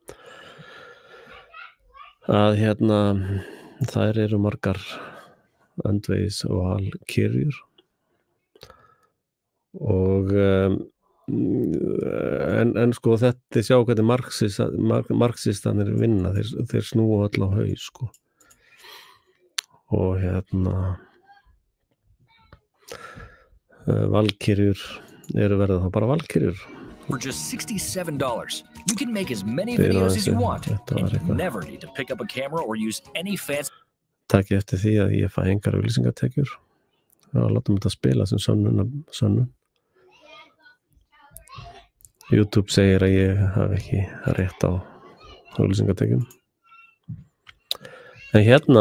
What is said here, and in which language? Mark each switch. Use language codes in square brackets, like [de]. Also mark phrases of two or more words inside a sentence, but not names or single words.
[is] Að þær margar öndvegis og valkyrjur og en sko þetta sjá hvernig marxistanir vinna, þeir snúa öll á haus sko. Og valkyrjur verða þá bara valkyrjur. [en] For just $67, you can make as many videos as you want, and you never need to pick up a camera or use any fancy. [is] Takk eftir því að ég fæ engar auglýsingatekjur. Látum þetta spila sem sönnun. YouTube segir að ég hafi ekki rétt á auglýsingatekjum. En hérna,